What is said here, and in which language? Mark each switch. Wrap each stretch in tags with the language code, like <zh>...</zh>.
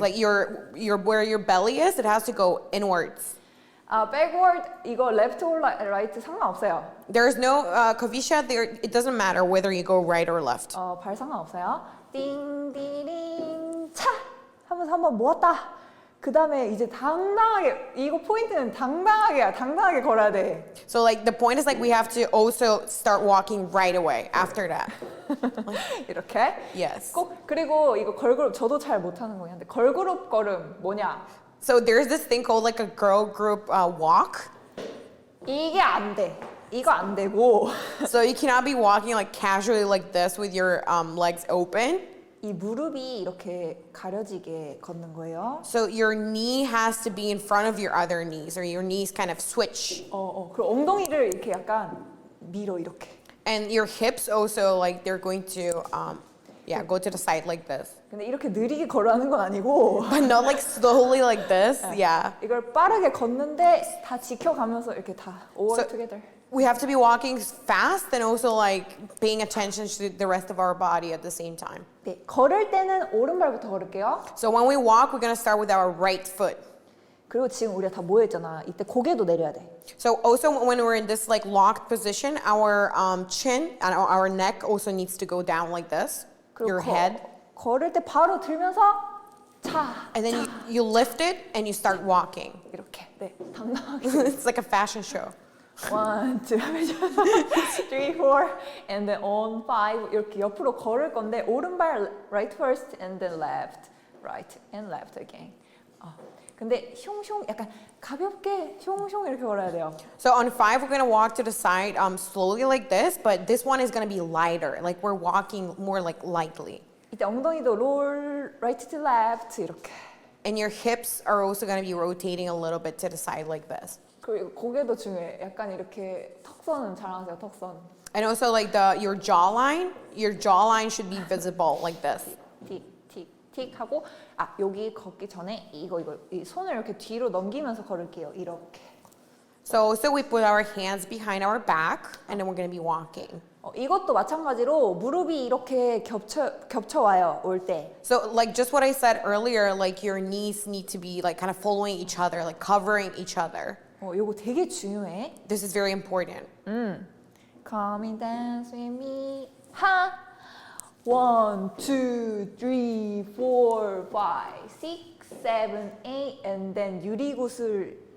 <en>Like your where your belly is, it has to go inwards. backward</en> <ko>이거</ko> <en>left or right</en> <ko>상관없어요.</ko> <en>There is no kavisha there. It doesn't matter whether you go right or left.</en> <ko>발 상관없어요. 띵디링 차 하면서 한번 모았다. 그 다음에 이제 당당하게 이거 포인트는 당당하게 걸어야 돼.</ko> <en>So like the point is like we have to also start walking right away after that.</en> <ko>이렇게.</ko> <en>Yes.</en> <ko>꼭 그리고 이거 걸그룹 저도 잘 못하는 거긴 한데 걸그룹 걸음 뭐냐?</ko> <en>So there's this thing called like a girl group walk.</en> <ko>이게 안 돼. 이거 안 되고.</ko> <en>So you cannot be walking like casually like this with your legs open.</en> <ko>이 무릎이 이렇게 가려지게 걷는 거예요.</ko> <en>So your knee has to be in front of your other knees, or your knees kind of switch.</en> <ko>그리고 엉덩이를 이렇게 약간 밀어 이렇게.</ko> <en>And your hips also like they're going to go to the side like this.</en> <ko>근데 이렇게 느리게 걸어가는 건 아니고.</ko> <en>But not like slowly like this. Yeah.</en> <ko>이걸 빠르게 걷는데 다 지켜가면서 이렇게 다</ko> <en>all together. We have to be walking fast and also like paying attention to the rest of our body at the same time.</en> <ko>네, 걸을 때는 오른발부터 걸을게요.</ko> <en>So when we walk, we're going to start with our right foot.</en> <ko>그리고 지금 우리가 다 모여 있잖아. 이때 고개도 내려야 돼.</ko> <en>So also when we're in this like locked position, our chin and our neck also needs to go down like this. Your head.</en> <ko>걸을 때 바로 들면서 차.</ko> <en>And then you lift it and you start walking.</en> <ko>이렇게. 네, 당당하게.</ko> <en>It's like a fashion show. 1, 2, 3, 4, and then on 5</en> <ko>이렇게 옆으로 걸을 건데 오른발</ko> <en>right first and then left, right and left again.</en> <ko>근데 슝슝 약간 가볍게 슝슝 이렇게 걸어야 돼요.</ko> <en>So on 5, we're going to walk to the side slowly like this, but this one is going to be lighter. Like we're walking more like lightly.</en> <ko>이때 엉덩이도</ko> <en>roll right to left</en> <ko>이렇게.</ko> <en>And your hips are also going to be rotating a little bit to the side like this.</en> <ko>그리고 고개도 중요해. 약간 이렇게 턱선은 자랑하세요. 턱선.</ko> <en>And also like your jawline should be visible like this.</en> <ko>틱 하고 여기 걷기 전에 이거 이 손을 이렇게 뒤로 넘기면서 걸을게요. 이렇게.</ko> <en>So also we put our hands behind our back and then we're going to be walking.</en> <ko>이것도 마찬가지로 무릎이 이렇게 겹쳐 와요. 올 때.</ko> <en>So like just what I said earlier, like your knees need to be like kind of following each other, like covering each other.</en> <ko>이거 되게 중요해.</ko> <en>This is very important. Come and dance with me. 하. 1, 2, 3, 4, 5, 6, 7, 8, and then 유리구슬.</en>